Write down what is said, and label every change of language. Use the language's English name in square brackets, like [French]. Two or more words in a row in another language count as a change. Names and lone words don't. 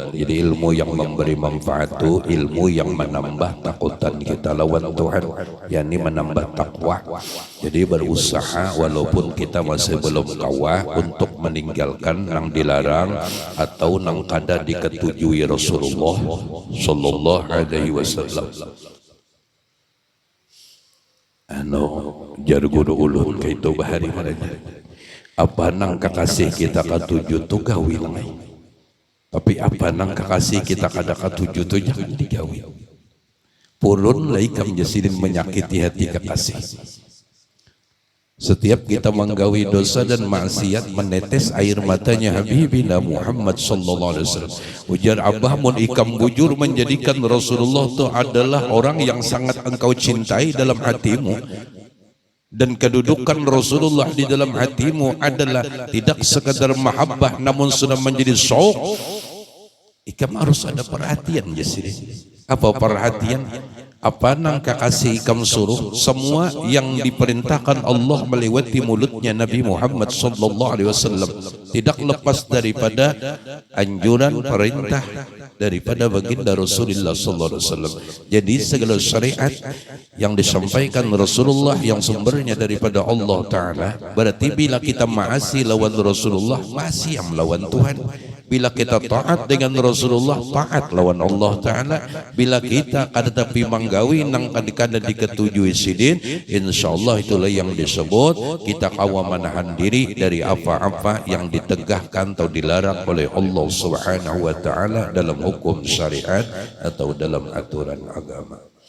[Indonesian] Jadi ilmu yang memberi manfaat tuh ilmu yang menambah takutan kita lawan Tuhan, yakni menambah takwa. Jadi berusaha walaupun kita masih belum kawah untuk meninggalkan yang dilarang atau [Banjar] nang kada diketujui [Indonesian] Rasulullah [Arabic] sallallahu alaihi wasallam. [Banjar] Jar guru ulun kaitu bahari maranya. Apa nang kakasih kita katuju tu gawi lang. Tapi apa nang kakasih kita kada katuju tu jangan digawi. Purun lai kam jasidin menyakiti hati kakasih. [Indonesian] Setiap kita menggawi dosa dan maksiat, menetes air matanya Habibina Muhammad [Arabic] sallallahu alaihi wasallam. [Banjar] Ujar Abah, mun ikam bujur [Indonesian] menjadikan Rasulullah itu adalah orang yang sangat engkau cintai dalam hatimu, dan kedudukan Rasulullah di dalam hatimu adalah tidak sekadar mahabbah namun sudah menjadi syauq. [Banjar] Ikam harus ada perhatian jasiri. Apa perhatian? Apa nang kakasih ikam suruh [Indonesian] semua yang diperintahkan Allah melewati mulutnya Nabi Muhammad [Arabic] sallallahu alaihi wasallam, [Indonesian] tidak lepas daripada anjuran perintah daripada baginda Rasulullah [Arabic] sallallahu alaihi wasallam. [Indonesian] Jadi segala syariat yang disampaikan Rasulullah yang sumbernya daripada Allah taala, berarti bila kita maasi lawan Rasulullah, maasi yang melawan Tuhan. Bila kita taat dengan Rasulullah, taat lawan Allah Ta'ala. [Banjar] Bila kita kada tapi manggawi nang kada diketujui sidin, [Indonesian] insyaallah itulah yang disebut kita kawa menahan diri dari apa-apa yang ditegahkan atau dilarang oleh Allah [Arabic] Subhanahu wa Ta'ala [Indonesian] dalam hukum syariat atau dalam aturan agama.